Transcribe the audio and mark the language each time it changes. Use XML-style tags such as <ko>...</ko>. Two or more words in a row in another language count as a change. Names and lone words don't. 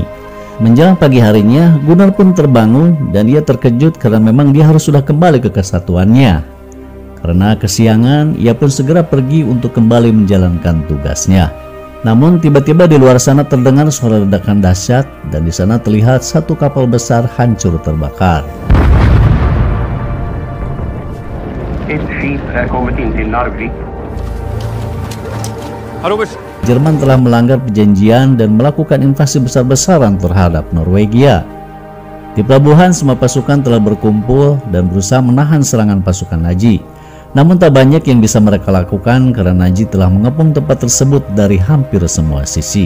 <id>Menjelang pagi harinya, Gunnar pun terbangun dan ia terkejut karena memang dia harus sudah kembali ke kesatuannya. Karena kesiangan, ia pun segera pergi untuk kembali menjalankan tugasnya. Namun tiba-tiba di luar sana terdengar suara ledakan dahsyat dan di sana terlihat satu kapal besar hancur terbakar.</id> <sv>Ett skip är kommit in till Narvik.</sv> <id>Jerman telah melanggar perjanjian dan melakukan invasi besar-besaran terhadap Norwegia. Di pelabuhan semua pasukan telah berkumpul dan berusaha menahan serangan pasukan Nazi. Namun tak banyak yang bisa mereka lakukan karena Nazi telah mengepung tempat tersebut dari hampir semua sisi.</id>